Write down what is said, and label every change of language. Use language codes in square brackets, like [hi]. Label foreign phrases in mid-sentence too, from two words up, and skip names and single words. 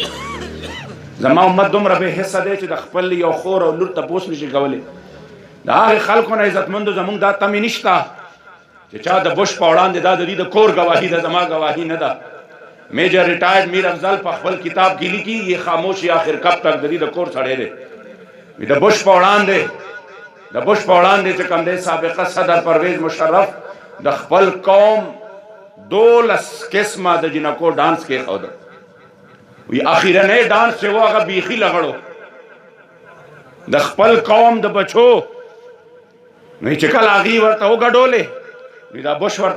[ps] زما امت دومره بې حسه دی چې د خپل یو خور او لور تپوس نشي کولی. د هغې خلکو نه عزتمندو زمونږ دا تمې نشته چې چا د بش په وړاندې دا د دوی د کور ګواهي ده، زما ګواهي نه ده. میجر ریټایرډ میر افضل په خپل کتاب کې لیکي یہ خاموشي آخر کب تک د دوی د کور سړی دی. د بش په وړاندې چې کوم دی سابقه صدر پرویز مشرف د خپل قوم 12 قسمه د جنکو ډانس کېښوده. وی اخیرنی ډانس چې و هغه بیخي لغړو د خپل قوم د بچو نو چې کله هغې ورته وګډولې نو دا بش ورته